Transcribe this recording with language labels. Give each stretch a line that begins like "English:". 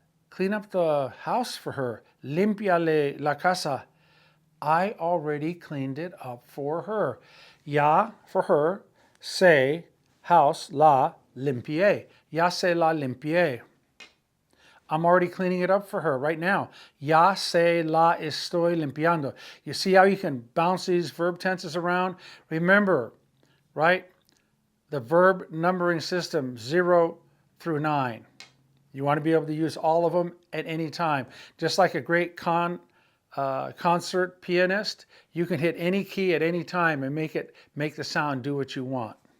English: Clean up the house for her.
Spanish: Limpiale la casa.
English: I already cleaned it up for her. Ya for her.
Spanish: Se, house, la, limpié. Ya se la limpié.
English: I'm already cleaning it up for her right now.
Spanish: Ya se la estoy limpiando.
English: You see how you can bounce these verb tenses around? Remember, right? The verb numbering system, 0 through 9. You want to be able to use all of them at any time. Just like a great concert pianist, you can hit any key at any time and make the sound do what you want.